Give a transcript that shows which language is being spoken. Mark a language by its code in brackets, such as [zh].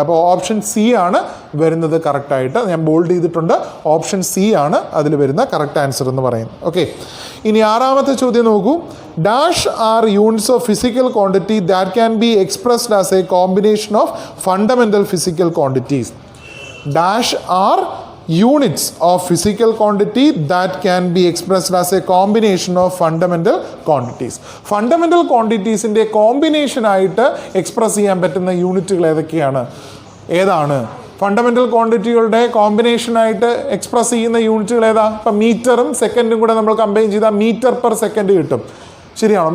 [ml] അപ്പോൾ option C ആണ് വരുന്നത് കറക്റ്റായിട്ട്. ഞാൻ ബോൾഡ് ചെയ്തിട്ടുണ്ട്. ഓപ്ഷൻ സി ആണ് അതിൽ വരുന്ന കറക്റ്റ് ആൻസർ എന്ന് പറയുന്നത്. ഓക്കെ, ഇനി 6ാമത്തെ ചോദ്യം നോക്കൂ. [en] Dash are units of physical quantity that can be expressed as a combination of fundamental physical quantities. Dash are units of physical quantity that can be expressed as a combination of fundamental quantities. [ml] Fundamental ക്വാണ്ടിറ്റീസിൻ്റെ combination ആയിട്ട് express ചെയ്യാൻ പറ്റുന്ന യൂണിറ്റുകൾ ഏതാണ്? Fundamental ക്വാണ്ടിറ്റികളുടെ കോമ്പിനേഷനായിട്ട് express ചെയ്യുന്ന യൂണിറ്റുകൾ ഏതാ? ഇപ്പം മീറ്ററും സെക്കൻഡും കൂടെ നമ്മൾ കമ്പൈൻ ചെയ്താൽ മീറ്റർ പെർ സെക്കൻഡ് കിട്ടും. ശരിയാണോ?